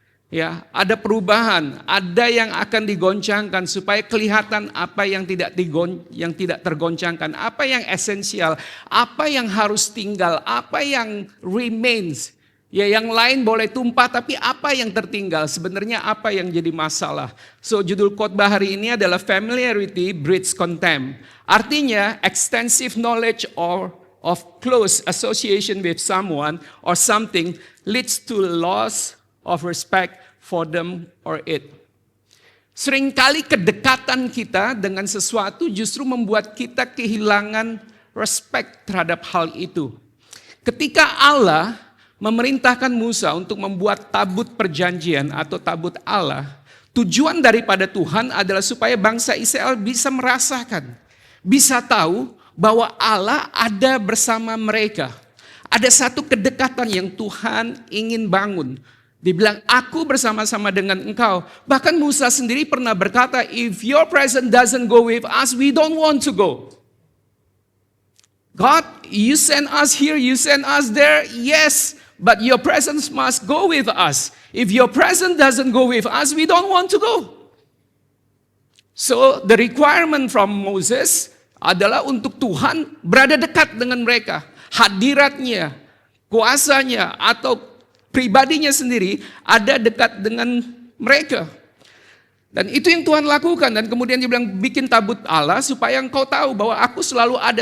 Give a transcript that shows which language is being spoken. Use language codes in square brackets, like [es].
[id] Ya, ada perubahan, ada yang akan digoncangkan supaya kelihatan apa yang tidak tergoncangkan, apa yang esensial, apa yang harus tinggal, apa yang remains. Ya, yang lain boleh tumpah tapi apa yang tertinggal, sebenarnya apa yang jadi masalah. So, judul khotbah hari ini adalah [en] Familiarity Breeds Contempt. [id] Artinya [en] extensive knowledge of close association with someone or something leads to loss of respect for them or it. [id] Seringkali kedekatan kita dengan sesuatu justru membuat kita kehilangan respect terhadap hal itu. Ketika Allah memerintahkan Musa untuk membuat tabut perjanjian atau tabut Allah, tujuan daripada Tuhan adalah supaya bangsa Israel bisa merasakan, bisa tahu bahwa Allah ada bersama mereka. Ada satu kedekatan yang Tuhan ingin bangun. Dibilang, aku bersama-sama dengan engkau. Bahkan Musa sendiri pernah berkata, [en] if your presence doesn't go with us, we don't want to go. God, you send us here, you send us there, yes, but your presence must go with us. If your presence doesn't go with us, we don't want to go. So, the requirement from Moses [id] adalah untuk Tuhan berada dekat dengan mereka. Hadiratnya, kuasanya, atau pribadinya sendiri ada dekat dengan mereka. Dan itu yang Tuhan lakukan. Dan kemudian dia bilang, bikin tabut Allah supaya engkau tahu bahwa aku selalu ada.